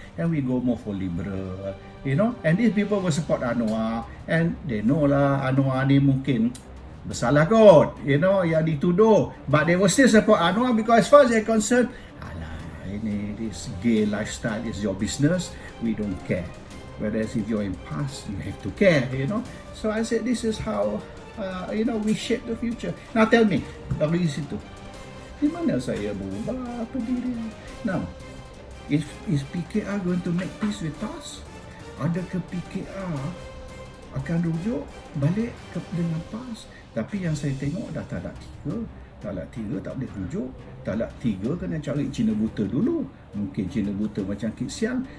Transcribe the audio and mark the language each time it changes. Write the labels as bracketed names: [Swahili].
[English] And we go more for liberal, And these people will support Anwar, and they know [Malay] lah Anwar ni mungkin bersalah kot, yang dituduh. [English] But they will still support Anwar because as far as they're concerned, this gay lifestyle is your business, we don't care. Whereas if you're in PAS, you have to care, So I said, this is how, we shape the future. Now tell me, [Malay] dari situ, di mana saya berubah pendirian? [English] Now, is PKR going to make peace with PAS? [Malay] Adakah PKR akan rujuk balik dengan PAS? Tapi yang saya tengok dah talak 3. Talak 3 tak boleh rujuk. Talak 3 kena cari Cina buta dulu. Mungkin Cina buta macam Kit Siang.